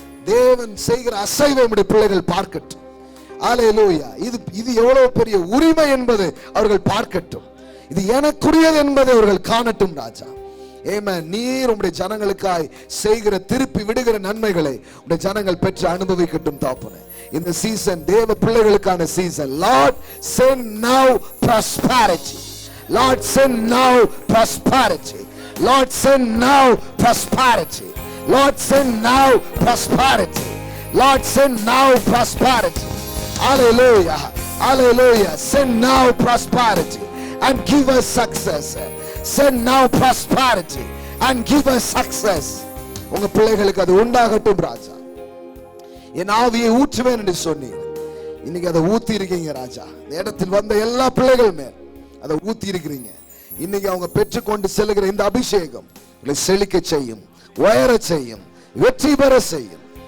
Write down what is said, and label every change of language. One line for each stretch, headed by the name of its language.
Tamil: தேவன் செய்கிற அசைவை நம்முடைய பிள்ளைகள் பார்க்கட்டும். ஹல்லேலூயா. இது எவ்வளவு பெரிய உரிமை என்பதை அவர்கள் பார்க்கட்டும். இது எனக்குரியது என்பதை அவர்கள் காணட்டும் ராஜா. ஆமென். நீர் உம்முடைய ஜனங்களுக்காய் செய்கிற திருப்பி விடுகிற நன்மைகளை உம்முடைய ஜனங்கள் பெற்று அனுபவிக்கட்டும் தாப்பனே. இந்த சீசன் தேவ பிள்ளைகளுக்கான season.
English: Lord send now prosperity. Lord send now prosperity. Lord send now prosperity. Lord send now prosperity. Lord send now prosperity. Hallelujah. Hallelujah. Send now prosperity and give us success. Send now prosperity and give us success.
Tamil: உங்க பிள்ளைகளுக்கு அது உண்டாகட்டும் ராஜா. என் ஆவியை ஊற்றுவேன் என்று சொன்னீர். இன்னைக்கு அதை ஊத்தி இருக்கீங்க ராஜா. இந்த இடத்தில் வந்த எல்லா பிள்ளைகள் மேல் அதை ஊத்தி இருக்கிறீங்க. இன்னைக்கு அவங்க பெற்றுக்கொண்டு செல்லுகிற இந்த அபிஷேகம் உங்களை செழிக்க செய்யும், உயர செய்யும், வெற்றி பெற செய்யும்.